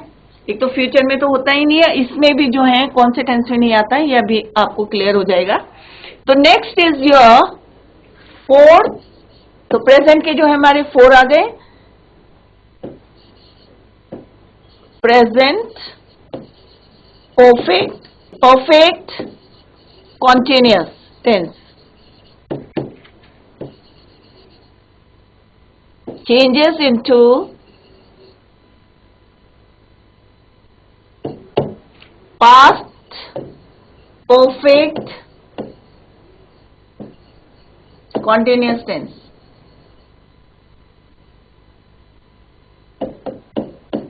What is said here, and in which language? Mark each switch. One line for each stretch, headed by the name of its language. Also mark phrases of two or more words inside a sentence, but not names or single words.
Hindi: एक तो फ्यूचर में तो होता ही नहीं है, इसमें भी जो है कौन से टेंस में नहीं आता है, यह भी आपको क्लियर हो जाएगा। तो
English: next is your fourth,
Hindi: तो प्रेजेंट के जो है हमारे 4 आ गए,
English: प्रेजेंट perfect, perfect continuous tense, changes into past perfect continuous tense,